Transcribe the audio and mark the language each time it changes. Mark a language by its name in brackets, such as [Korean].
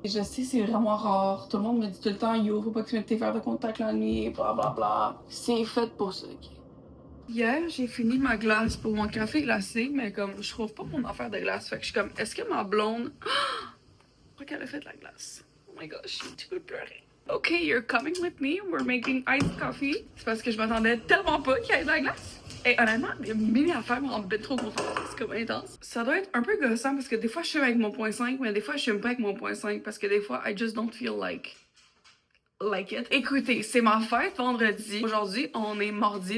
[French] Je sais, c'est vraiment rare. Tout le monde me dit tout le temps, yo, faut pas que tu mettes tes verres de contact la nuit, bla bla bla. C'est fait pour ça, ok? Hier, j'ai fini ma glace pour mon café glacé, mais comme je trouve pas mon affaire de glace, fait que je suis comme, est-ce que ma blonde. Pourquoi qu'elle a fait de la glace? [English] Oh my gosh, [French] tu peux pleurer. [English] Ok, you're coming with me, we're making iced coffee. [French] C'est parce que je m'attendais tellement pas qu'il y ait de la glace. Et honnêtement, mes affaires me rendent bien trop contente. C'est comme intense. Ça doit être un peu gossant parce que des fois je fume avec mon .5, mais des fois je fume pas avec mon .5 parce que des fois [English] I just don't feel like it. [French] Écoutez, c'est ma fête vendredi. Aujourd'hui, on est mardi.